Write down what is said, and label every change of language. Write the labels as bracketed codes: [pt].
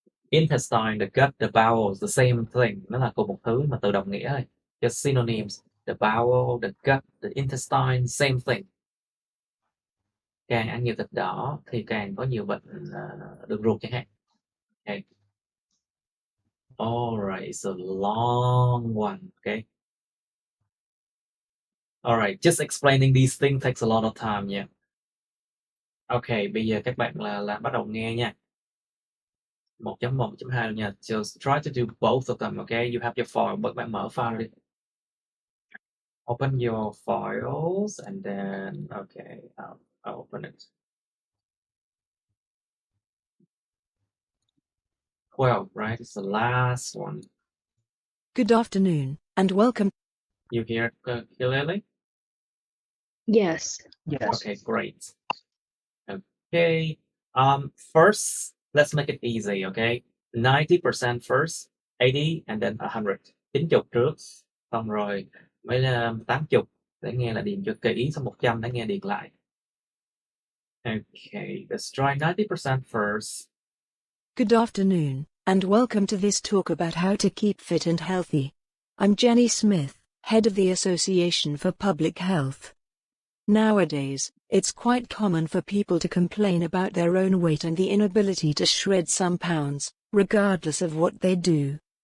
[en] Intestine, the gut, the bowel is the same thing. [vi] Nó là cùng một thứ mà từ đồng nghĩa thôi. [en] Just synonyms. The bowel, the gut, the intestine, same thing. [vi] Càng ăn nhiều thịt đỏ thì càng có nhiều bệnh đường ruột chẳng hạn. Okay. [en] Alright, it's a long one. Okay. Alright, just explaining these things takes a lot of time nha. Okay, [vi] bây giờ các bạn là bắt đầu nghe nha. [en] 1.1, 1.2 nha. Just try to do both of them, okay? You have your file, [vi] bạn mở file đi. [en] Open your files and then, okay, I'll open it. 12, right? It's the last one. Good afternoon, and welcome. You hear clearly? Yes. Yes. Okay, great. Okay. First, let's make it easy, okay? 90% first, 80 and then 100. [vi] 90 trước, xong rồi mới 80 để nghe là điền cho kỹ, xong 100 để nghe điền lại. [en] Okay, let's try 90% first. Good afternoon, and welcome to this talk about how to keep fit and healthy. I'm Jenny Smith, head of the Association for Public Health. Nowadays, it's quite common for people to complain about their own weight and the inability to shred some pounds, regardless of what they do.